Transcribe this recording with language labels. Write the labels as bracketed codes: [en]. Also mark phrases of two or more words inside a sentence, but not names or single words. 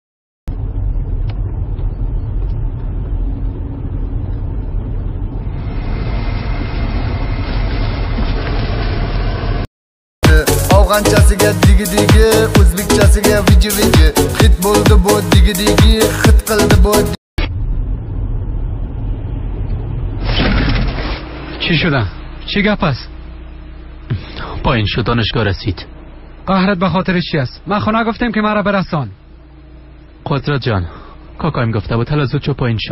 [uz] avg'anchasiga digi digi o'zbekchasiga viji viji hit bo'ldi bu digi digi hit qildi bu. [fa] چی شده؟ چی گپ است؟ پایین شو، دانشگاه رسید. قهرت به خاطر چی است؟ ما خونه گفتیم که مرا برسان. قدرت جان، کاکایم گفته بود حالا زود شو پایین شو.